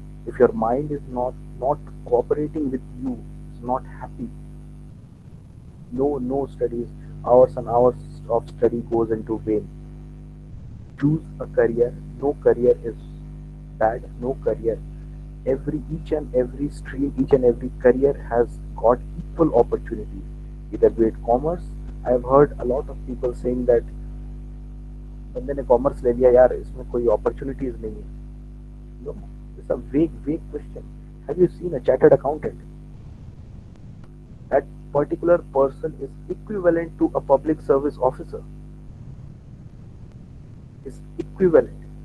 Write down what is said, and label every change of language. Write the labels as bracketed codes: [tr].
[en] If your mind is not cooperating with you, is not happy, no studies, hours and hours of study goes into vain. Choose a career. No career is bad. No career. Each and every stream, each and every career has got equal opportunities. Either be it commerce. I have heard a lot of people saying that [hi] बंदे ने commerce ले लिया यार, इसमें कोई opportunities नहीं है. [en] No, it's a vague question. Have you seen a chartered accountant? That particular person is equivalent to a public service officer. Is equivalent.